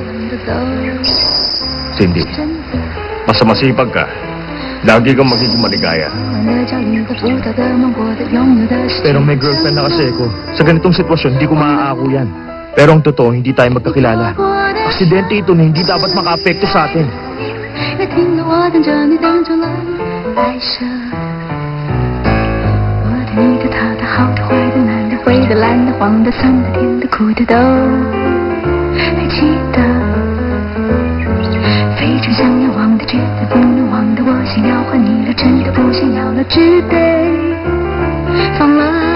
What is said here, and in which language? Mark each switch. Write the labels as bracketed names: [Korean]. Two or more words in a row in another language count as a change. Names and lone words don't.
[Filipino] Cindy, basta masipag ka, lagi kang magiging maligaya. Pero may girlfriend na kasi ako. Sa ganitong sitwasyon, hindi ko maaako yan. Pero ang totoo, hindi tayo magkakilala. Aksidente ito na hindi dapat maka-apekto sa atin. [Chinese] 也听得我等着你等久了，爱上我的、你的、他的、好的、坏的、难的、灰的、蓝的、黄的、酸的、甜的、苦的都还记得，非常想要忘的，绝对不能忘的，我想要还你了，真的不想要了，只得放了。